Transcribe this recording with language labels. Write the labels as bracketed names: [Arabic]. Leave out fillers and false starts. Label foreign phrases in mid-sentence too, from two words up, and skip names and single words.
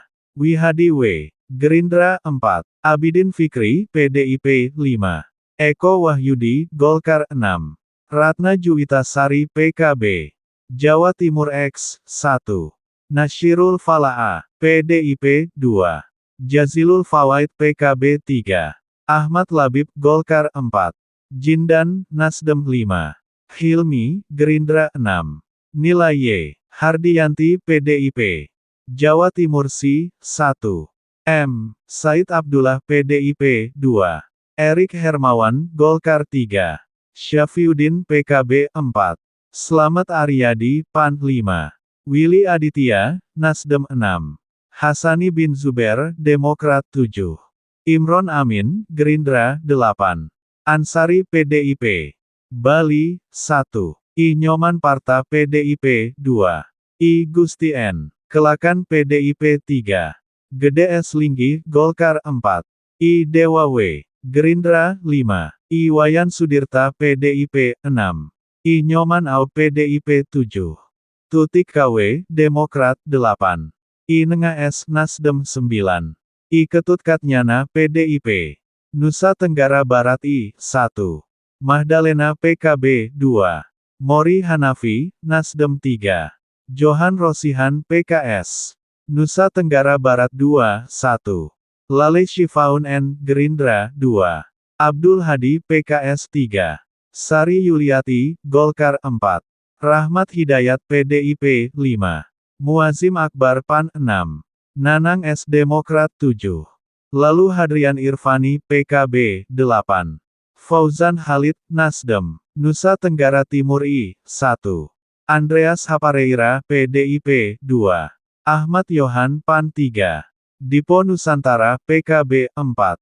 [Indonesian] Wihadi W. Gerindra 4. Abidin Fikri PDIP 5. Eko Wahyudi Golkar 6. Ratna Juwita Sari PKB, Jawa Timur X, 1. Nasyirul Falaah PDIP 2. Jazilul Fawaid PKB 3. Ahmad Labib, Golkar 4. Jindan, Nasdem 5. Hilmi, Gerindra 6. Nilai Y. Hardiyanti PDIP, Jawa Timur C, 1. M. Said Abdullah PDIP 2. Erik Hermawan, Golkar 3. Syafiuddin PKB 4. Slamet Aryadi, PAN 5. Willy Aditya, Nasdem 6. Hasani bin Zubair, Demokrat 7. Imron Amin, Gerindra 8. Ansari PDIP, Bali, 1. I. Nyoman Parta PDIP 2. I. Gusti N. Kelakan PDIP 3. Gede S. Linggi, Golkar 4. I. Dewa W. Gerindra 5. I. Wayan Sudirta PDIP 6. I. Nyoman Au PDIP 7. Tutik KW, Demokrat 8. I. Nengah S. Nasdem 9. I. Ketut Katnyana PDIP, Nusa Tenggara Barat I, 1. Mahdalena PKB 2. Mori Hanafi, Nasdem 3. Johan Rosihan PKS, Nusa Tenggara Barat 2, 1. Lale Syifaun N. Gerindra 2. Abdul Hadi PKS 3. Sari Yuliati, Golkar 4. Rahmat Hidayat PDIP 5. Muazim Akbar PAN 6. Nanang S. Demokrat 7. Lalu Hadrian Irfani PKB 8. Fauzan Khalid, Nasdem, Nusa Tenggara Timur I, 1. Andreas Hapareira PDIP 2. Ahmad Yohan PAN 3. Dipo Nusantara PKB 4.